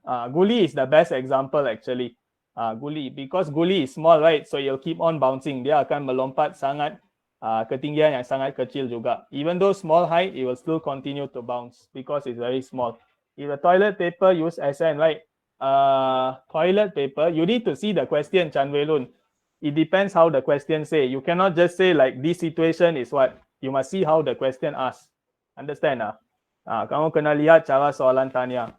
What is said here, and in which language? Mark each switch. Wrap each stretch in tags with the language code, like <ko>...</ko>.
<en>Guli is the best example actually. Guli, because guli is small, right? So you'll keep on bouncing.</en> <ms>Dia akan melompat sangat ketinggian yang sangat kecil juga.</ms> <en>Even though small height, it will still continue to bounce because it's very small. If the toilet paper use SN, right? Toilet paper, you need to see the question, Chan Wei Lun. It depends how the question say. You cannot just say like this situation is what. You must see how the question asks. Understand? Kamu kena lihat cara soalan tanya.</en>